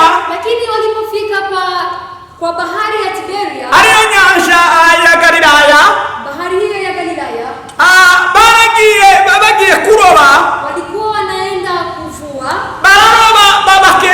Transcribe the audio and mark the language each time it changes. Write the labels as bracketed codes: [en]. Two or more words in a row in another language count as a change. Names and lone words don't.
[sw] lakini walipofika kwa bahari ya Tiberia, [rn] ariyo nyanja ya Galilaya, [sw] bahari hiyo ya Galilaya, [rn] bagiye kuroba, [sw] walikuwa wanaenda kuvua, [rn] bararoba